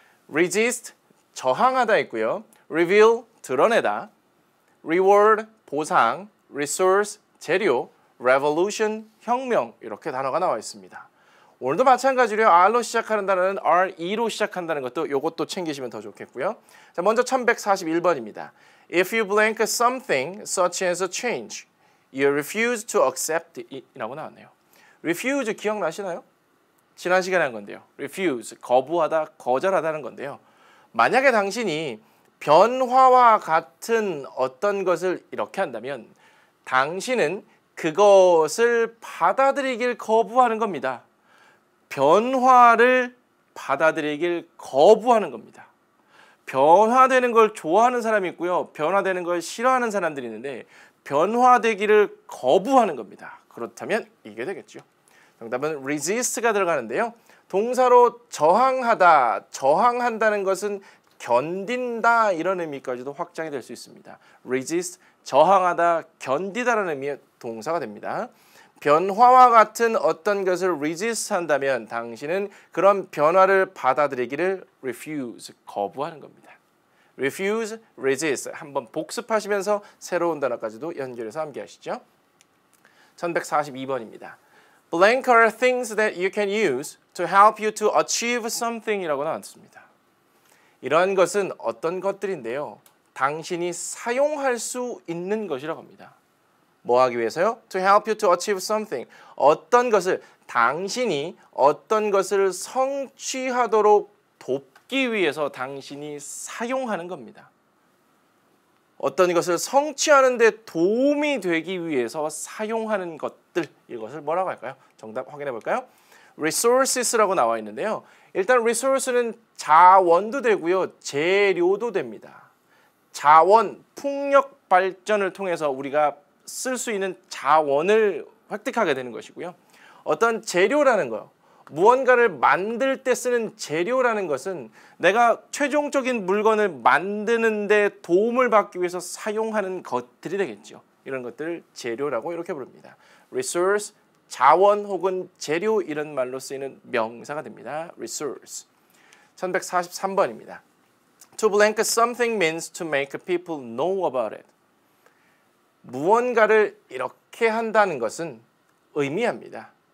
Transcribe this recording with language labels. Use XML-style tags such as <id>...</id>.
<ko>resist, 저항하다 있고요. reveal, 드러내다. reward, 보상. resource, 재료. revolution, 혁명, 이렇게 단어가 나와 있습니다. 오늘도 마찬가지로 R로 시작하는 단어는 RE로 시작한다는 것도 요것도 챙기시면 더 좋겠고요. 자, 먼저 1141번입니다.</ko> <en>If you blank something such as a change, you refuse to accept it</en> <ko>이라고 나왔네요. refuse 기억나시나요? 지난 시간에 한 건데요. refuse, 거부하다, 거절하다는 건데요. 만약에 당신이 변화와 같은 어떤 것을 이렇게 한다면 당신은 그것을 받아들이길 거부하는 겁니다. 변화를 받아들이길 거부하는 겁니다. 변화되는 걸 좋아하는 사람이 있고요. 변화되는 걸 싫어하는 사람들이 있는데 변화되기를 거부하는 겁니다. 그렇다면 이게 되겠죠. 정답은 resist가 들어가는데요. 동사로 저항하다, 저항한다는 것은 견딘다, 이런 의미까지도 확장이 될 수 있습니다. resist, 저항하다, 견디다라는 의미의 동사가 됩니다. 변화와 같은 어떤 것을 resist 한다면 당신은 그런 변화를 받아들이기를 refuse, 거부하는 겁니다. refuse, resist 한번 복습하시면서 새로운 단어까지도 연결해서 암기하시죠. 1142번입니다.</ko> <en>Blank are things that you can use to help you to achieve something</en> <ko>이라고 나왔습니다. 이러한 것은 어떤 것들인데요. 당신이 사용할 수 있는 것이라고 합니다. 뭐 하기 위해서요?</ko> <en>To help you to achieve something.</en> <ko>어떤 것을, 당신이 어떤 것을 성취하도록 돕기 위해서 당신이 사용하는 겁니다. 어떤 것을 성취하는 데 도움이 되기 위해서 사용하는 것들, 이것을 뭐라고 할까요? 정답 확인해 볼까요? resources라고 나와 있는데요. 일단 resource는 자원도 되고요. 재료도 됩니다. 자원, 풍력 발전을 통해서 우리가 쓸 수 있는 자원을 획득하게 되는 것이고요. 어떤 재료라는 거, 무언가를 만들 때 쓰는 재료라는 것은 내가 최종적인 물건을 만드는 데 도움을 받기 위해서 사용하는 것들이 되겠죠. 이런 것들을 재료라고 이렇게 부릅니다. resource, 자원 혹은 재료, 이런 말로 쓰이는 명사가 됩니다. resource. 1143번입니다.</ko> <en>To blank something means to make people know about it.</en> <ko>무언가를 이렇게 한다는 것은 의미합니다.</ko>